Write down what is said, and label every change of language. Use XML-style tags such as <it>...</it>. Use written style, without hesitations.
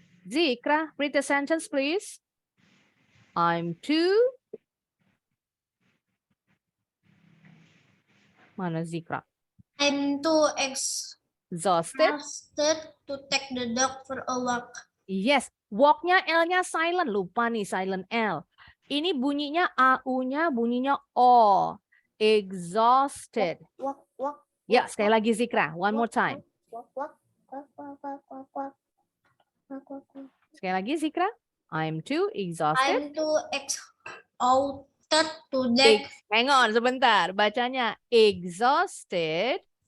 <en>Zikra, read the sentence, please. I'm too.</en> <id>Mana Zikra?</id> <en>I'm too Exhausted. exhausted to take the dog for a walk.</en> <id>Yes, walk-nya L-nya silent. Lupa nih silent L. Ini bunyinya AU-nya bunyinya O.</id> <en>Exhausted. Walk, walk,</en> <id>Ya, sekali lagi Zikra. One more time.</id> <en>walk, walk, walk, walk, walk, walk, walk. Walk, walk, walk.</en> <id>Sekali lagi Zikra. I'm too exhausted.</id> <en>I'm too exhausted to take</en> <id>Hang on sebentar. Bacanya exhausted</id>